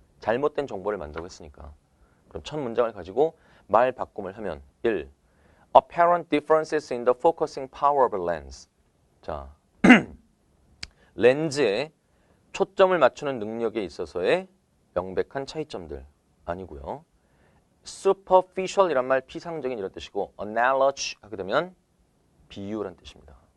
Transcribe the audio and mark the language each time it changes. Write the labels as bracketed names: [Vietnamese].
[Korean] 잘못된 정보를 만든다고 했으니까. 그럼 첫 문장을 가지고 말 바꿈을 하면 1. [English] Apparent differences in the focusing power of a lens. [Korean] 자, 렌즈에 초점을 맞추는 능력에 있어서의 명백한 차이점들 아니고요. superficial이란 말 피상적인 이런 뜻이고 analogy 하게 되면 비유란 뜻입니다.